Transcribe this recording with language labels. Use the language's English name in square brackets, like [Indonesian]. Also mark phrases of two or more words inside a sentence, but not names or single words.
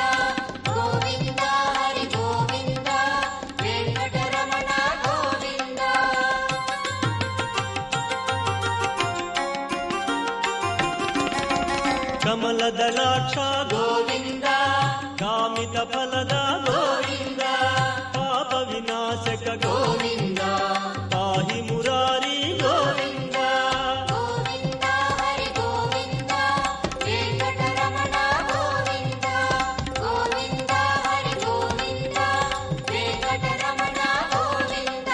[Telugu] గోవింద హరి గోవింద, వెంకటరమణ గోవింద. కమలదళాక్ష గోవింద, కామ [Kannada] ಕಾಮಿತ ಫಲದ ಗೋವಿಂದ ಪಾಪ ವಿನಾಶಕ ಗೋವಿಂದ ಪಾಹಿ ಮುರಾರಿ ಗೋವಿಂದ ಗೋವಿಂದ ಹರಿ ಗೋವಿಂದ ವೆಂಕಟರಮಣ ಗೋವಿಂದ ಗೋವಿಂದ ಹರಿ ಗೋವಿಂದ ವೆಂಕಟರಮಣ ಗೋವಿಂದ